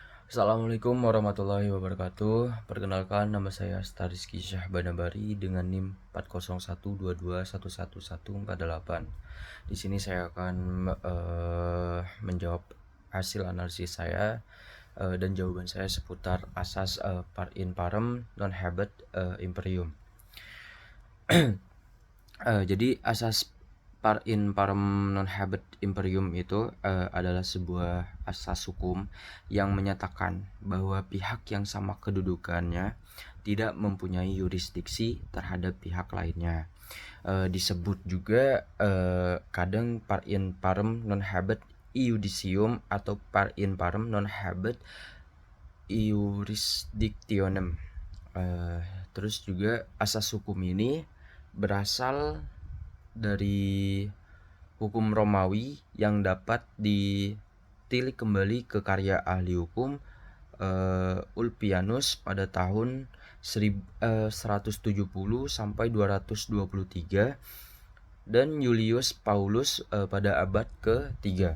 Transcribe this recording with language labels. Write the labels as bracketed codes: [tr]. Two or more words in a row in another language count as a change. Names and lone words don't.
[ar] السلام عليكم ورحمة الله وبركاته. [id] Perkenalkan, nama saya Stariski Syahbanabari dengan NIM 40122111148. Di sini saya akan menjawab hasil analisis saya dan jawaban saya seputar asas [la] par in parem non habet imperium. [id] Jadi asas [la] par in parem non habet imperium [id] itu adalah sebuah asas hukum yang menyatakan bahwa pihak yang sama kedudukannya tidak mempunyai yurisdiksi terhadap pihak lainnya. Disebut juga kadang [la] par in parem non habet iudicium [id] atau [la] par in parem non habet iurisdictionem. [id] Terus juga asas hukum ini berasal dari hukum Romawi yang dapat ditilik kembali ke karya ahli hukum Ulpianus pada tahun 170 sampai 223 dan Julius Paulus pada abad ke-3.